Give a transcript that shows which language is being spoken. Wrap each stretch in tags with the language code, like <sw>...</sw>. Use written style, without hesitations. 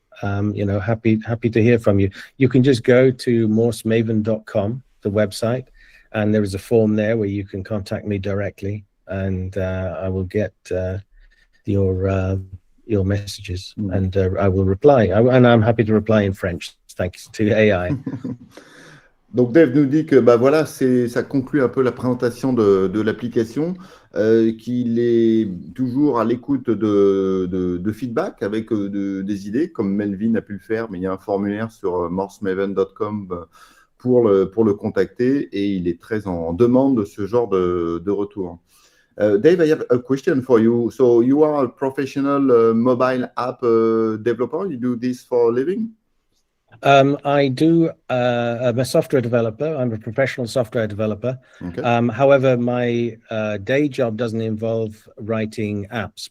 <en>You know, happy to hear from you. You can just go to morsemaven.com, the website, and there is a form there where you can contact me directly, and I will get your messages and I will reply. And I'm happy to reply in French, thanks to AI.</en> <fr>Donc Dave nous dit que voilà, ça conclut un peu la présentation de l'application, qu'il est toujours à l'écoute de feedback avec des idées, comme Melvin a pu le faire, mais il y a un formulaire sur morsemaven.com pour le contacter et il est très en demande de ce genre de retour.</fr> <en>Dave, I have a question for you. So you are a professional mobile app developer. You do this for a living? I do. I'm a software developer. I'm a professional software developer. Okay. However, my day job doesn't involve writing apps.</en>